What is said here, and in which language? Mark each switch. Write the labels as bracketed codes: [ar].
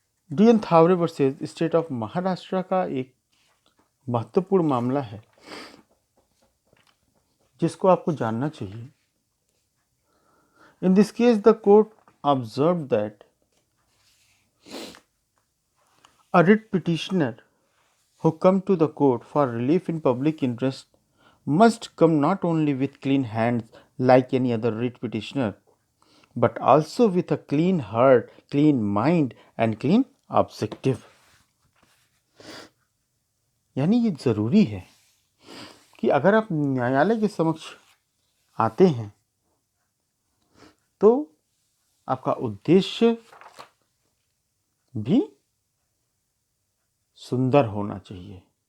[hi] DN Thaware versus state of Maharashtra का एक महत्वपूर्ण मामला है जिसको आपको जानना चाहिए। [en] In this case, the court observed that a writ petitioner who come to the court for relief in public interest must come not only with clean hands like any other writ petitioner, but also with a clean heart, clean mind and clean objective. [hi] यानी ये ज़रूरी है कि अगर आप न्यायालय के समक्ष आते हैं तो आपका उद्देश्य भी सुंदर होना चाहिए।